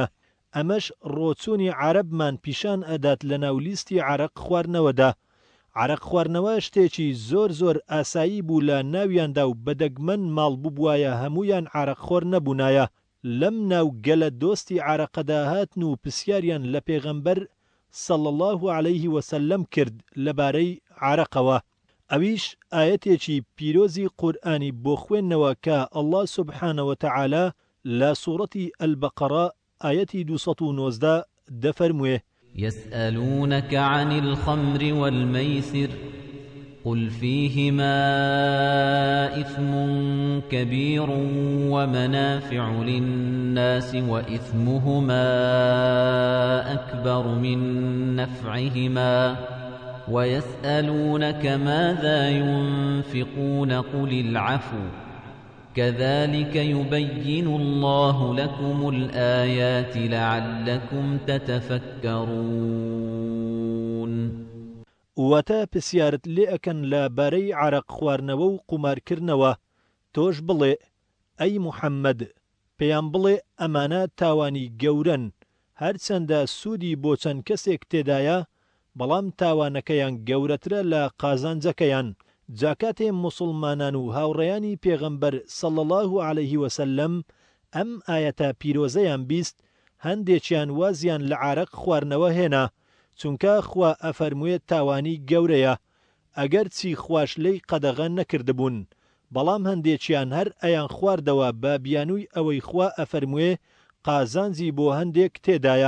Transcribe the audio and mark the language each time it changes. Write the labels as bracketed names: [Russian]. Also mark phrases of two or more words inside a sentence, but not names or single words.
[Central Kurdish] ئەمەش ڕۆچوونی عەرەبمان پیشان ئەدات لە ناو لیستی عارەق خواردنەوەدا. عارەق خواردنەوە شتێکی زۆر زۆر ئاسایی بوو لە ناویاندا و بەدەگمەن ماڵ ببوایە هەمویان عارەق خۆر نەبوونایە. لەم ناو گەلە دۆستی عارەقەدا هاتن و پرسیاریان لە پێغەمبەر [Arabic] صلى الله عليه وسلم [Central Kurdish] کرد لەبارەی عارەقەوە. ئەویش ئاەتێکی پیرۆزی قورئانی بۆ خوێندنەوە کە [Arabic] الله سبحانه وتعالى [Central Kurdish] لە سوورەتی البەقەرە ئاەتی 219 دەفەرموێ: [Arabic] يسألونك عن الخمر والميسر قل فيهما إثم كبير ومنافع للناس وإثمهما أكبر من نفعهما ويسألونك ماذا ينفقون قل العفو كذلك يبين الله لكم الآيات لعلكم تتفكرون. [Central Kurdish] واتە پرسیارت لێ ئەکەن لەبارەی عارەق خواردنەوە و قومارکردنەوە. تۆش بڵێ ئەی موحەممەد، پێیان بڵێ ئەمانە تاوانی گەورەن، هەرچەندە سوودی بۆ چەند کەسێک تێدایە، بەڵام تاوانەکەیان گەورەترە لە قازانجەکەیان. جاکاتێ موسڵمانان و هاوڕێیانی پێغەمبەر [Arabic] صلى الله عليه وسلم [Central Kurdish] ئەم ئاەتە پیرۆزەیان بیست، هەندێکیان وازیان لە عارەق خواردنەوە هێنا، چونکە خوا ئەفەرمووێت تاوانی گەورەیە، ئەگەر چی خوش لەی قەدەغە نەکردبوون. بەڵام هەندێکیان هەر ئەیان خواردەوە بە بیانووی ئەوەی خوا ئەفەرمووێ قازانجی بۆ هەندێک تێدایە.